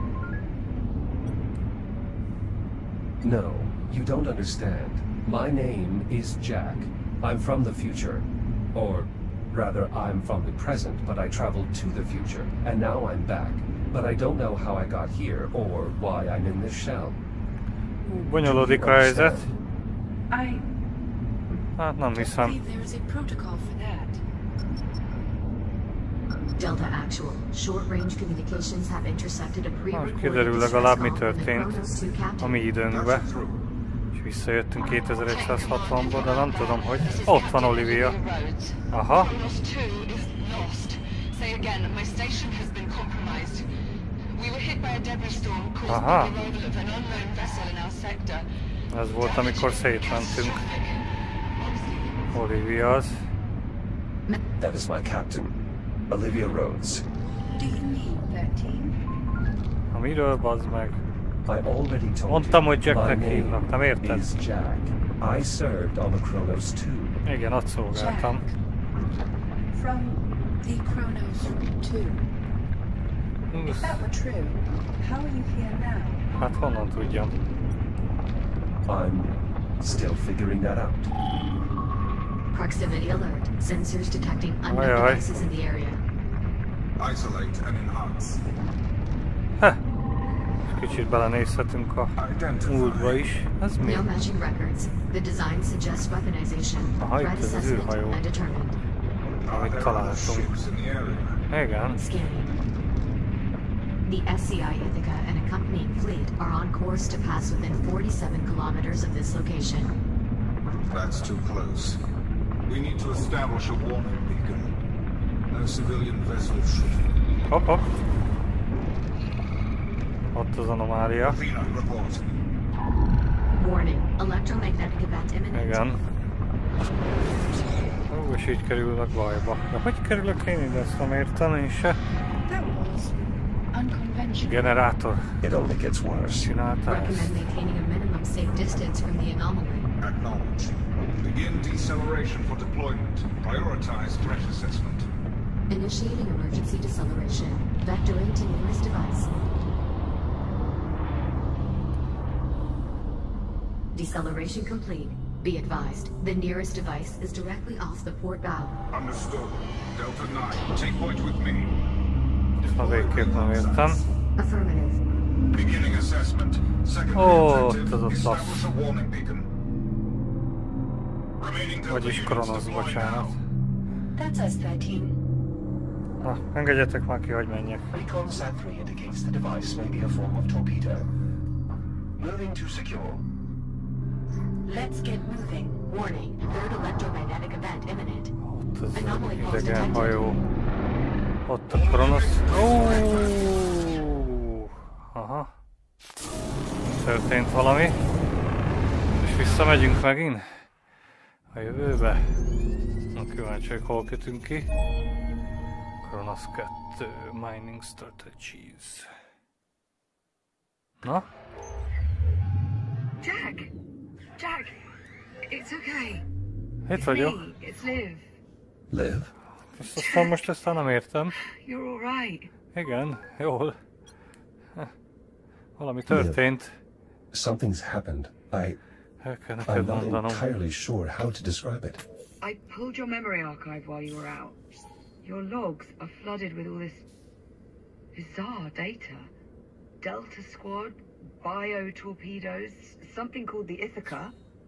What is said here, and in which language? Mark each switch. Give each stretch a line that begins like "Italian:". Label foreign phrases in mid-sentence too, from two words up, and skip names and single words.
English: No, you don't understand. My name is Jack. I'm from the future. Or, rather, I'm from the present, but I traveled to the future, and now I'm back. But I don't know how I got here, or why I'm in this shell.
Hungarian: Bonyolódik a helyzet.
English: I
Hungarian: Hát nem
English: don't
Hungarian: hiszem.
English: believe there is a protocol for that. Delta actual. Short-range communications have intercepted a
Hungarian: Most
English: pre-recorded
Hungarian: kiderül
English: distress
Hungarian: legalább mi
English: call from the
Hungarian: történt
English: Kronos 2
Hungarian: a
English: captain.
Hungarian: mi időnkbe. És visszajöttünk 2160-ból, de nem tudom, hogy... Ott van Olivia. Aha.
English: Kronos 2 is lost. Say again, my station has been compromised. We were hit by a debris storm caused
Hungarian: Aha.
English: by the arrival of an unknown vessel in our sector.
Hungarian: Ez volt, amikor szétmentünk. Olivia az.
English: That is my captain, Olivia Rhodes. Do you mean 13?
Hungarian: Amiről, bazd meg?
English: I already told
Hungarian: Mondtam, hogy
English: you, my
Hungarian: Jacknek hívnak, nem
English: name
Hungarian: érted?
English: is Jack. I served on the Kronos 2.
Hungarian: Igen, ott szolgáltam.
English: From the Kronos 2. If that were true, how are you here now?
Hungarian: Hát honnan tudjam?
English: I'm still figuring that out. Proximity alert. Sensors detecting unknown Aye, aye. devices in the area. Isolate and enhance.
Hungarian: Kicsit belenézhetünk a múltba is. Ez mi?
English: No matching records. The design suggests weaponization.
Hungarian: Aha, itt
English: Threat
Hungarian: ez az
English: assessment
Hungarian: űrhajó.
English: undetermined.
Hungarian: Amit találtunk.
English: Ships in the area.
Hungarian: Igen.
English: Scanning. The SCI Ithaca and accompanying fleet are on course to pass within 47 kilometers of this location. That's too close. We need to establish a warning beacon. No civilian vessels should...
Hungarian: Hopp, hopp. Ott az anomália.
English: Athena, report. Warning, electromagnetic event imminent.
Hungarian: Igen. Ó, és így kerülök bajba. De hogy kerülök én ide? Ezt nem értem én se.
English: That was unconventional.
Hungarian: Generátor.
English: It only gets worse.
Hungarian: Csináltál ezt.
English: Recommend maintaining a minimum safe distance from the anomaly. Acknowledge. Begin deceleration for deployment. Prioritize threat assessment. Initiating emergency deceleration. Vectoring to nearest device. Deceleration complete. Be advised, the nearest device is directly off the port bow. Understood. Delta 9, take point with me.
Hungarian: Na végképp nem értem.
English: Affirmative. Beginning assessment. Second objective, establish a warning beacon. Remaining
Hungarian: Vagyis Kronosz, bocsánat.
English: That's us 13.
Hungarian: Na, engedjetek már ki, hogy menjek.
English: Recon Sat-3 indicates the device may be a form of torpedo. Moving to secure. Let's get moving. Warning, third electromagnetic event imminent.
Hungarian: Ott az
English: Anomaly pulse
Hungarian: idegen
English: detected.
Hungarian: hajó. Ott a Kronosz. Aha. Történt valami. És visszamegyünk megint a jövőbe. Na, kíváncsi, hogy hol kötünk ki. Kronosz 2 Mining Strategies. Na?
English: Jack! Jack! It's okay.
Hungarian: Itt vagyok.
English: Me, it's Liv. Liv?
Hungarian: Aztán most ezt nem értem.
English: You're all right.
Hungarian: Igen, jól. Valami történt.
English: Something's happened.
Hungarian: El kell
English: I'm
Hungarian: neked
English: not
Hungarian: mondanom.
English: entirely sure how to describe it. I pulled your memory archive while you were out. Your logs are flooded with all this bizarre data. Delta Squad, bio-torpedoes, something called the Ithaca.